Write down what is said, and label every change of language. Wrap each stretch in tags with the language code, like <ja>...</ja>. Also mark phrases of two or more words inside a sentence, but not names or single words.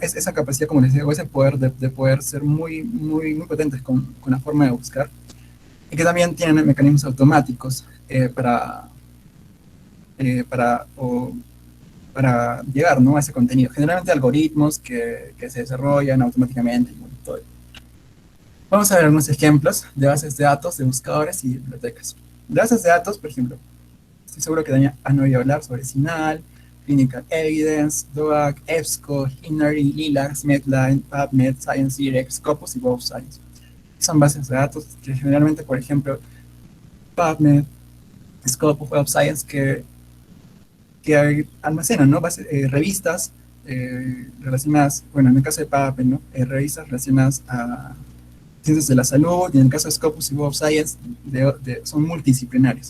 <es>Esa capacidad, como les digo, ese poder de poder ser muy potentes con la forma de buscar, y que también tienen mecanismos automáticos para llegar, ¿no? A ese contenido. Generalmente algoritmos que se desarrollan automáticamente. Y bueno, todo. Vamos a ver algunos ejemplos de bases de datos, de buscadores y bibliotecas. De bases de datos, por ejemplo, estoy seguro que han oído hablar sobre CINAHL, Clinical Evidence, DOAC, EBSCO, Hinary, Lilacs, Medline, PubMed, ScienceDirect, Scopus y Web of Science. Son bases de datos que generalmente, por ejemplo, PubMed, Scopus, Web of Science, que almacenan, ¿no? Revistas relacionadas, bueno, en el caso de PubMed, ¿no? Revistas relacionadas a ciencias de la salud, y en el caso de Scopus y Web of Science son multidisciplinarios.</es>